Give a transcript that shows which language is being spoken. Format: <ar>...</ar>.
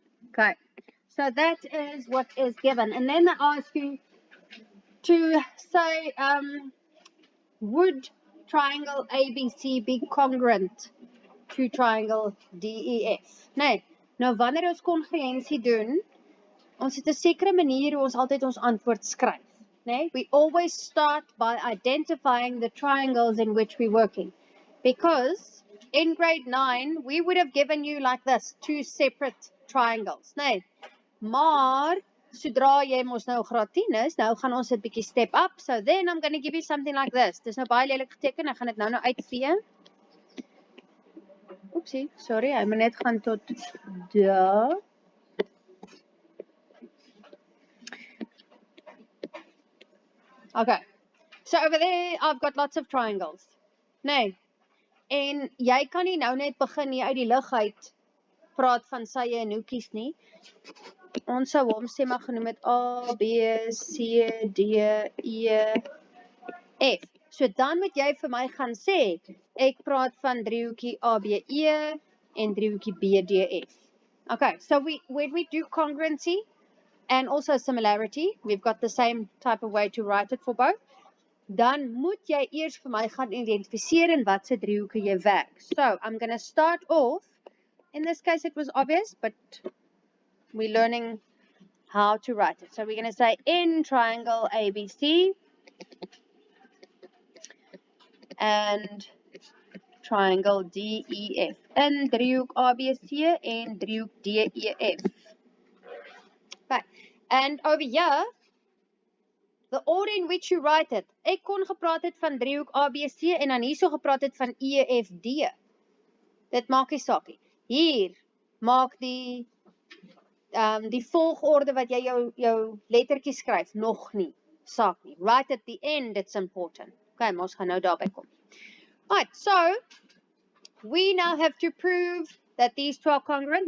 <en>Okay, so that is what is given. And then they ask you to say, would triangle ABC be congruent to triangle DEF?</en> <af>Nee, nou wanneer ons kongruensie doen, ons het 'n sekere manier hoe ons altyd ons antwoord skryf.</af> <en>Nee, we always start by identifying the triangles in which we're working. Because in grade 9, we would have given you like this, 2 separate triangles.</en> <af>Nee, maar sodra jy mos nou graad 10 is, nou gaan ons dit bietjie step up.</af> <en>So then I'm going to give you something like this.</en> <af>Dis nou baie lelik geteken. Ek gaan dit nou uitvee. Oepsie, sorry, hy moet net gaan tot daar. Okay.</af> <en>So over there I've got lots of triangles.</en> <af>Nee. En jy kan nie nou net begin hier uit die lug uit praat van sye en hoekies nie. Ons sou hom sê maar genoem het A, B, C, D, E, F. So dan moet jy vir my gaan sê, ek praat van driehoekie A, B, E en driehoekie B, D, F.</af> <en>Okay, so when we do congruency and also similarity, we've got the same type of way to write it for both.</en> <af>Dan moet jy eers vir my gaan identifiseer in watse driehoeke jy werk.</af> <en>So, I'm going to start off. In this case, it was obvious, but we're learning how to write it. So, we're going to say in triangle ABC and triangle DEF.</en> <af>In driehoek ABC en driehoek DEF. Okay.</af> <en>And over here, the order in which you write it.</en> <af>Ek kon gepraat het van driehoek ABC en dan hierso gepraat het van EFD. Dit maak nie saak nie. Hier maak die volgorde wat jy jou lettertjies skryf nog nie saak nie.</af> <en>Right at the end, it's important. Okay,</en> <af>maar ons gaan nou daarby kom.</af> <en>Right, so we now have to prove that these two are congruent.</en>